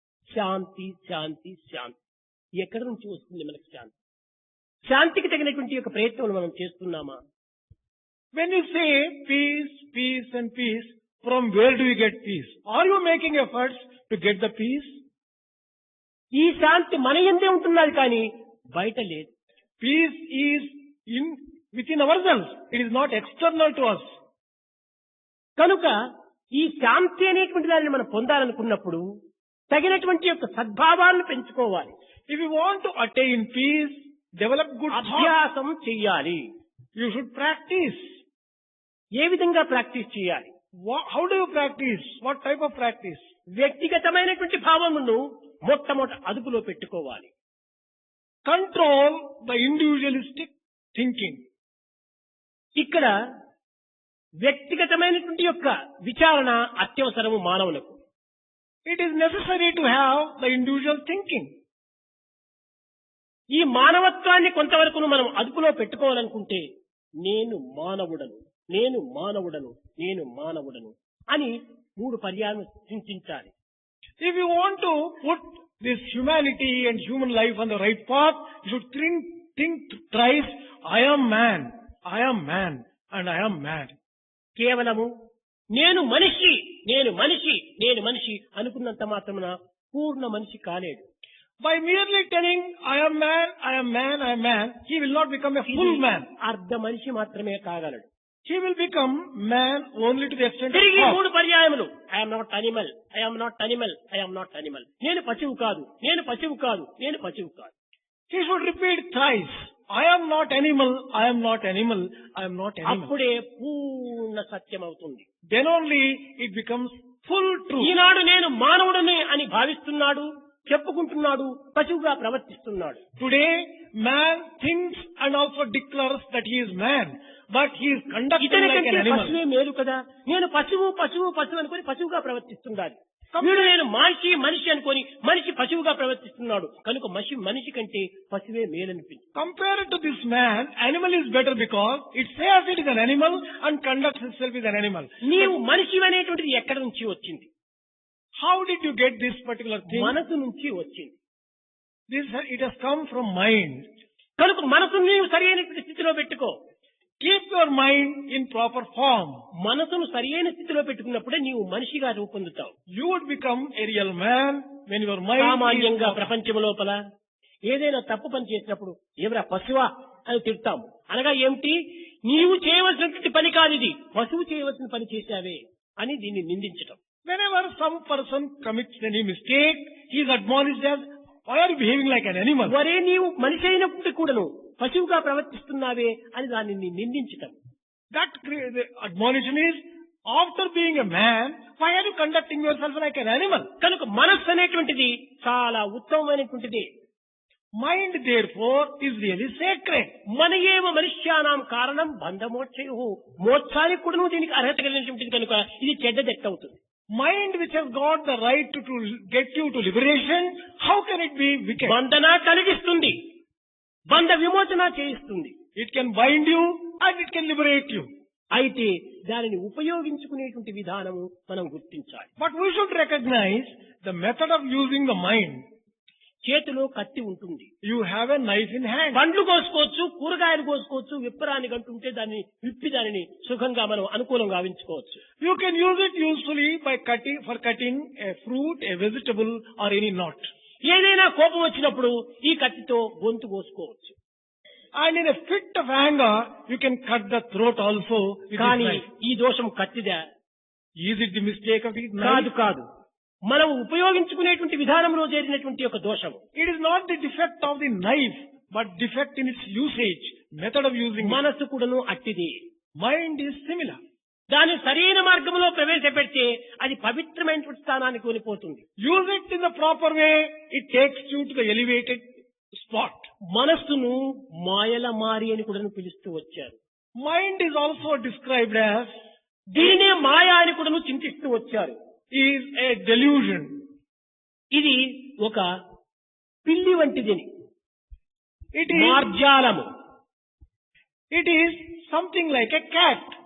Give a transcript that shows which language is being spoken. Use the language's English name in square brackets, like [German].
[Telugu] శాంతి శాంతి శాంతి ఎక్కడి నుంచి వస్తుంది మనకు శాంతి? శాంతికి తగినటువంటి యొక్క ప్రయత్నం మనం చేస్తున్నామా? [English] When you say peace, peace and peace, from where do you get peace? Are you making efforts to get the peace? [Telugu] ఈ శాంతి మన యందే ఉంటున్నది కానీ బయట లేదు. [English] Peace is within ourselves. It is not external to us. [Telugu] కనుక ఈ శాంతి అనేటువంటి దానిని మనం పొందాలనుకున్నప్పుడు తగినటువంటి యొక్క సద్భావాలను పెంచుకోవాలి. [English] If you want to attain peace, develop good thoughts. [Telugu] అభ్యాసం చెయ్యాలి. [English] You should practice. [Telugu] ఏ విధంగా ప్రాక్టీస్ చేయాలి? [English] How do you practice? What type of practice? [Telugu] వ్యక్తిగతమైనటువంటి భావమును మొట్టమొదట అదుపులో పెట్టుకోవాలి. [English] Control the individualistic thinking. [Telugu] ఇక్కడ వ్యక్తిగతమైనటువంటి యొక్క విచారణ అత్యవసరము మానవులకు. [English] It is necessary to have the individual thinking. [Telugu] ఈ మానవత్వాన్ని కొంతవరకు మనం అదుపులో పెట్టుకోవాలనుకుంటే నేను మానవుడను, నేను మానవుడను, నేను మానవుడను అని 3 పర్యాయం చింతించాలి. [English] If you want to put this humanity and human life on the right path, you should think thrice, I am man, I am man, and I am mad. [Telugu] కేవలము నేను మనిషి, నేను మనిషి, నేను మనిషి అనుకున్నంత మాత్రమున పూర్ణ మనిషి కాలేడు. [English] By merely telling, I am man, I am man, I am man, he will not become a full man. [Telugu] అర్ధ మనిషి మాత్రమే కాగలడు. [English] He will become man only to the extent of [Telugu] తిరిగి [English] half. [Telugu] 3 పర్యాయములు [English] I'm not animal, I'm not animal, I'm not animal. [Telugu] నేను పశువు కాదు, నేను పశువు కాదు, నేను పశువు కాదు. [English] He should repeat thrice, I am not animal, I am not animal, I am not animal. [Telugu] అప్పుడే పూర్ణ సత్యం అవుతుంది. [English] Then only it becomes full truth. [Telugu] ఈనాడు నేను మానవుడనే అని భావిస్తున్నాడు, చెప్పుకుంటున్నాడు, పశువుగా ప్రవర్తిస్తున్నాడు. [English] Today, man thinks and also declares that he is man, but he is conducting like an [Telugu] ఇతనికంటే [English] animal. [Telugu] పశువే మేలు కదా, నేను పశువు పశువు పశువు అనుకుని పశువుగా ప్రవర్తిస్తున్నాడు. వీడు నేను మనిషి అనుకొని మనిషి పశువుగా ప్రవర్తిస్తున్నాడు కనుక మనిషి కంటే పశువే మేలనిపించింది. [English] Compared to this man, animal is better because it says it is an animal and conducts itself as an animal. [Telugu] నీవు మనిషి అనేటువంటిది ఎక్కడి నుంచి వచ్చింది? [English] How did you get this particular thing? [Telugu] మనసు నుంచి వచ్చింది. [English] It has come from mind. [Telugu] కనుక మనసును నీవు సరైనటువంటి స్థితిలో పెట్టుకో. [English] Keep your mind in proper form. [Telugu] మనసును సరైన స్థితిలో పెట్టుకున్నప్పుడే నీవు మనిషిగా రూపొందుతావు. [English] You would become a real man when your mind [Telugu] సామాన్యంగా [English] is... [Telugu] ప్రపంచం లోపల ఏదైనా తప్పు పని చేసినప్పుడు ఎవరా పశువా అని తిడతాము. అనగా ఏమిటి? నీవు చేయవలసినటువంటి పని కాదు ఇది, పశువు చేయవలసిన పని చేశావే అని దీన్ని నిందించటం. [English] Whenever some person commits any mistake, he is admonished as, why are you behaving like an animal? [Telugu] వరే నీవు మనిషి అయినప్పుడు కూడాను పశువుగా ప్రవర్తిస్తున్నావే అని దాన్ని నిందించటం. [English] The admonition is, after being a man, why are you conducting yourself like an animal? [Telugu] కనుక మనస్సు అనేటువంటిది చాలా ఉత్తమమైనటువంటిది. [English] Mind, therefore, is really sacred. [Sanskrit] మన ఏవ మనుష్యానాం కారణం బంధమోక్షయు, [Telugu] మోక్షానికి కూడా దీనికి అర్హత కలిగినటువంటిది కనుక ఇది చెడ్డదెట్ట అవుతుంది. [English] Mind which has got the right to get you to liberation, how can it be wicked? [Telugu] బంధన కలిగిస్తుంది, బంధ విమోచన చేయిస్తుంది. [English] It can bind you and it can liberate you. [Telugu] అయితే దానిని ఉపయోగించుకునేటువంటి విధానము మనం గుర్తించాలి. [English] But we should recognize the method of using the mind. [Telugu] చేతిలో కత్తి ఉంటుంది, [English] You have a knife in hand. [Telugu] పండ్లు కోసుకోవచ్చు, కూరగాయలు కోసుకోవచ్చు, విప్పరాని గంటుంటే దాన్ని విప్పి దానిని సుఖంగా మనం అనుకూలంగా గావించుకోవచ్చు. [English] You can use it usefully by cutting a fruit, a vegetable or any knot. [Telugu] ఏదైనా కోపం వచ్చినప్పుడు ఈ కత్తితో గొంతు కోసుకోవచ్చు. [English] And in a fit of anger, you can cut the throat also with this [Telugu] కానీ [English] knife. [Telugu] ఈ దోషం కత్తిదా? [English] Is it the mistake of the [Telugu] కాదు [English] knife? [Telugu] కాదు, మనం ఉపయోగించుకునేటువంటి విధానంలో చేరినటువంటి ఒక దోషము. [English] It is not the defect of the knife, but defect in its usage, method of using it. [Telugu] మనస్సు కూడాను అట్టిది. [English] Mind is similar. [Telugu] దాన్ని సరైన మార్గంలో ప్రవేశపెడితే అది పవిత్రమైనటువంటి స్థానానికి వెళ్ళిపోతుంది. [English] Use it in the proper way, it takes you to the elevated spot. [Telugu] మనస్సును మాయల మారి అని కూడా పిలుస్తూ వచ్చారు. [English] Mind is also described as, [Telugu] దీనినే మాయా అని కూడా చింతిస్తూ వచ్చారు. [English] is a delusion. [Telugu] ఇది ఒక పిల్లి వంటిదని, [English] It is, [Telugu] మార్జాలము. [English] it is something like a cat.